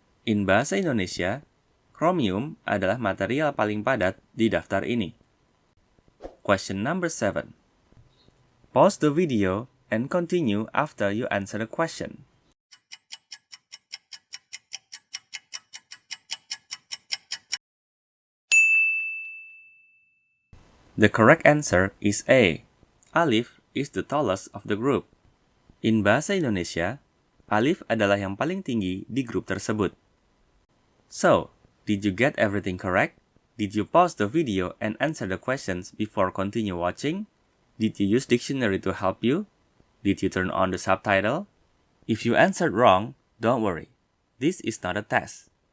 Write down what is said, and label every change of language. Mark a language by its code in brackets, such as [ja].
[en] In bahasa Indonesia, [id] chromium adalah material paling padat di daftar ini. [en] Question number 7. Pause the video and continue after you answer the question. The correct answer is A. Alif is the tallest of the group. In bahasa Indonesia, [id] Alif adalah yang paling tinggi di grup tersebut. [en] So, did you get everything correct? Did you pause the video and answer the questions before continue watching? Did you use dictionary to help you? Did you turn on the subtitle? If you answered wrong, don't worry. This is not a test.